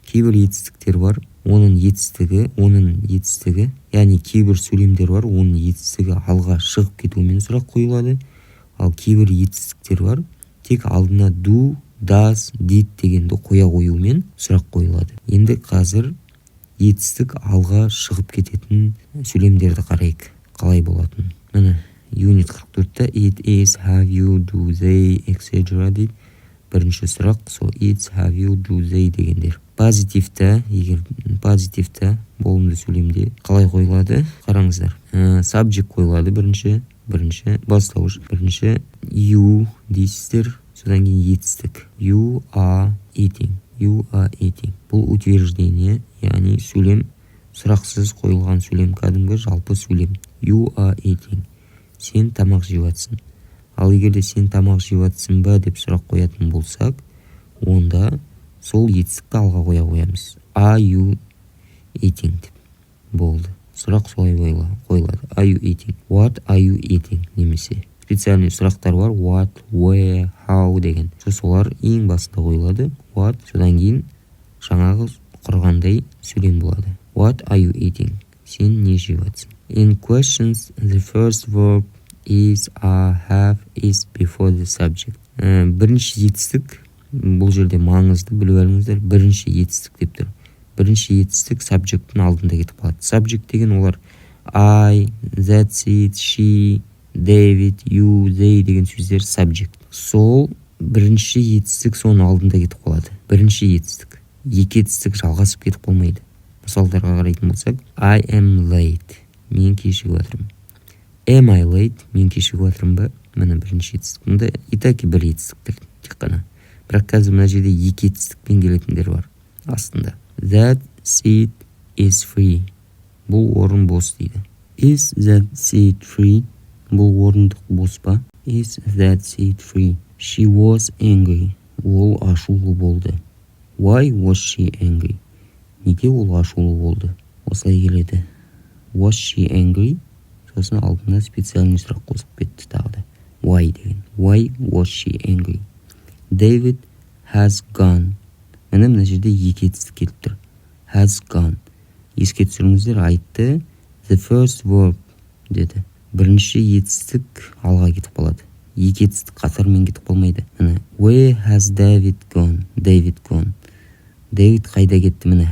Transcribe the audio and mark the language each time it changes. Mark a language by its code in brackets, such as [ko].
[kk] Кейбір етістіктер бар. Оның етістігі, яғни кейбір сөйлемдер бар, оның етістігі алға шығып кетуімен сұрақ қойылады. Ал кейбір етістіктер бар, тек алдына do, does, did дегенді қоя қоюмен сұрақ қойылады. Енді қазір етістік алға шығып кететін сөйлемдерді қарайық, қалай болатын. Міне, юнит 44-та [en] it is, have you, do they, [kk] etc. дейді. Бірінші сұрақ, [en] so it's, have you, do they [kk] дегендер. Позитивті, егер позитивті болымды сөйлемде қалай қойылады? Қараңыздар. Subject қойылады бірінші, бастауыш. Бірінші you дейсіздер, содан кейін етістік. [en] You are eating. [kk] Бұл утверждение, яғни сөйлем, сұрақсыз қойылған сөйлем, кәдімгі жалпы сөйлем. [en] You are eating. [kk] Сен тамақ жеп жатсың. Ал егерде сен тамақ жеп жатсың ба деп сұрақ қоятын болсақ, онда сол етістікті алға қоя қоямыз. [en] Are you eating [kk] деп болды. Сұрақ солай қойылады. [en] Are you eating? What are you eating? [kk] Немесе специальный сұрақтар бар. [en] What, where, how деген. [kk] Солар ең басында қойылады. What, содан кейін жаңағы құрғандай сөйлем болады. [en] What are you eating? [kk] Сен не жеп жатсың? [en] In questions, the first verb is, are, have, is before the subject. [kk] Бірінші етістік, бұл жерде маңызды біліп алыңыздар. Бірінші етістік деп тұр. Бірінші етістік subject'тың алдында кетіп қалады. Subject деген олар I, that's it, she, David, you, they деген сөздер subject. Сол бірінші етістік соның алдында кетіп қалады. Бірінші етістік. Екі етістік жалғасып кетіп болмайды. Мысалдарға қарайтын болсақ, [en] I am late. [kk] Мен кешігіп жатырмын. [en] Am I late? [kk] Мен кешігіп жатырмын ба? Міне бірінші етістік. Мұнда итаки бір етістіктер тек қана. Бірақ қазір мына жерде екі етістікпен келетіндер бар астында. [en] That seat is free. [kk] Бұл орын бос дейді. [en] Is that seat free? [kk] Бұл орындық бос па? [en] Is that seat free? She was angry. [kk] Ол ашулы болды. [en] Why was she angry? [kk] Неге ол ашулы болды? Осылай келеді. [en] Was she angry? [kk] Сосын алдына специальный сұрақ қосып кетті тағы да. [en] Why деген. Why was she angry? David has gone. [kk] Мына жерде екі етістік келіп тұр. [en] Has gone. [kk] Еске түсіріңіздер, айтты. [en] The first verb деді. [kk] Бірінші етістік алға кетіп қалады. Екі етістік қатармен кетіп қалмайды. [en] Where has David gone? David gone. [kk] David қайда кетті?